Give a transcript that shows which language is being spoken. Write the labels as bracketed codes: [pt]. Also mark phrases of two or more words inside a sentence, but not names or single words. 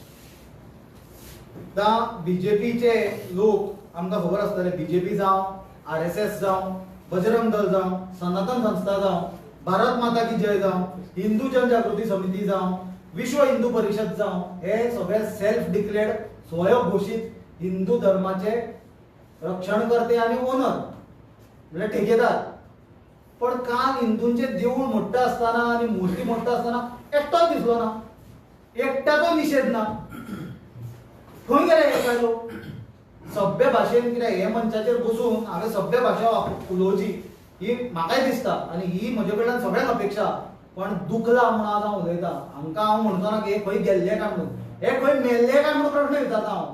[kok] आतां बीजेपीचे लोक आमकां खबर आसतले, बीजेपी जावं, RSS जावं, बजरंग दल जावं, सनातन संस्था जावं, भारत माता की जय जावं, हिंदू जनजागृती समिती जावं, विश्व हिंदू परिषद जावं, हे सगळे [en] self declared [kok] स्वयंघोषित हिंदू धर्माचे रक्षणकर्ते आणि ओनर म्हणजे ठेकेदार. [mr] पण काल हिंदूंचे देऊळ मोठं असताना आणि मूर्ती मोठं असताना [kok] एकटोच दिसलो ना, एकट्याचो निषेध ना. खंय गेले हे कायदो? सभ्य भाशेन कितें हे मंचाचेर बसून हांवें सभ्य भाशा उलोवची ही म्हाकाय दिसता आनी ही म्हजे कडल्यान सगळ्यांक अपेक्षा. पण दुखला म्हणून आज हांव उलयतां. हांकां हांव म्हणचो ना की हे खंय गेल्ले काय म्हणून, हे खंय मेल्ले काय म्हणून प्रश्न विचारता हांव.